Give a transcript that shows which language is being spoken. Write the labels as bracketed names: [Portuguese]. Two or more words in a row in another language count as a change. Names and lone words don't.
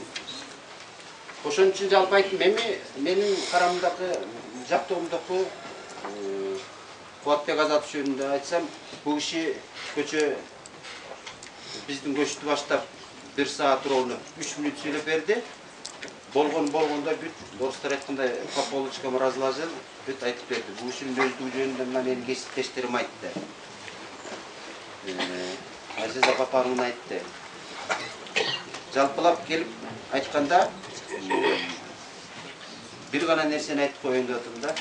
[Kyrgyz] Ошон үчүн жалпы айтып, менин карамдагы, жактоомдогу Кубатбек Азатов жөнүндө айтсам, бул киши көчө биздин көчтү баштап 1 саат ровно 3 мүнөт сүйлөп берди. Болгондо бүт, орустар айткандай, [Russian] по полочкам разложил, [Kyrgyz] бүт айтып берди. Бул кишинин өздүгү жөнүндө менин кесиптештерим айтты. Азиза Папармын айтты. Жалпылап келип айтканда, бир гана нерсени айтып коеюн деп атам да.